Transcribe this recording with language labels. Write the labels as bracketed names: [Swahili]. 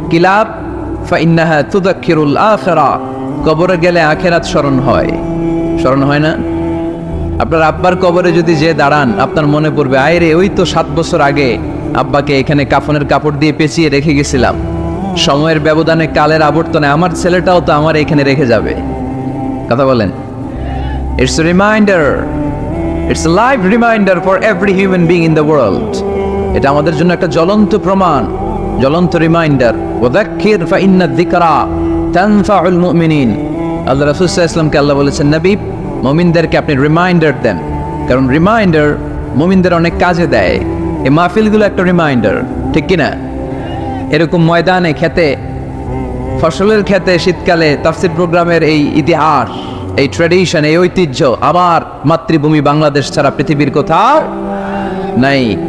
[Bangla] কি লাভ? [Arabic] ফাইন্নাহা তুযাক্কিরুল আখিরা। [Bangla] কবরে গেলে আখিরাত স্মরণ হয়। স্মরণ হয় না? আপনার আব্বার কবরে যদি যে দাঁড়ান, আপনার মনে পড়বে, আয় রে, ওই তো 7 বছর আগে আব্বাকে এখানে কাফনের কাপড় দিয়ে পেঁচিয়ে রেখে গেছিলাম। সময়ের ব্যবধানে, কালের আবর্তনে আমার ছেলেটাও তো আমার এখানে রেখে যাবে। কথা বলেন? [English] It's a reminder. It's a live reminder for every human being in the world. [Bangla] এটা আমাদের জন্য একটা জ্বলন্ত প্রমাণ, জ্বলন্ত রিমাইন্ডার। [Arabic] ওয়াযাক্কির ফাইন্না যিকরা তানফাউল মুমিনিন। [Bangla] আল্লাহ রাসূল সাল্লাল্লাহু আলাইহি ওয়াসাল্লামকে আল্লাহ বলেছেন, নবী, মুমিনদেরকে আপনি রিমাইন্ডার দেন, কারণ রিমাইন্ডার মুমিনদের অনেক কাজে দেয়। এই মাহফিলগুলো একটা রিমাইন্ডার, ঠিক কি না? এরকম ময়দানে, খেতে, ফসলের খেতে শীতকালে তাফসীর প্রোগ্রামের এই ইতিহাস, এই ট্র্যাডিশন, এই ঐতিহ্য আমার মাতৃভূমি বাংলাদেশ ছাড়া পৃথিবীর কোথাও নাই।